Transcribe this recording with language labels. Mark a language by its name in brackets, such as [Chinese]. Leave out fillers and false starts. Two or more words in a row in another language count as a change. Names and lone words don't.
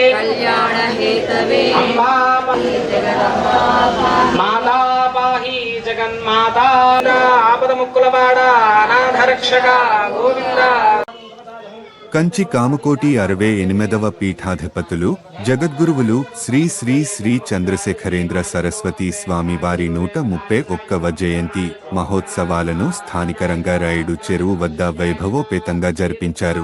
[Sanskrit] अम्बा माता पाहि जगन्माता [Telugu] ఆపద మొక్కులవాడా [Sanskrit] अनाथ रक्षका गोविंदा. [Telugu] కంచి కామకోటి 68వ పీఠాధిపతులు జగద్గురువులు శ్రీ శ్రీ శ్రీ చంద్రశేఖరేంద్ర సరస్వతి స్వామివారి 131వ జయంతి మహోత్సవాలను స్థానిక రంగారాయుడు చెరువు వద్ద వైభవోపేతంగా జరిపించారు.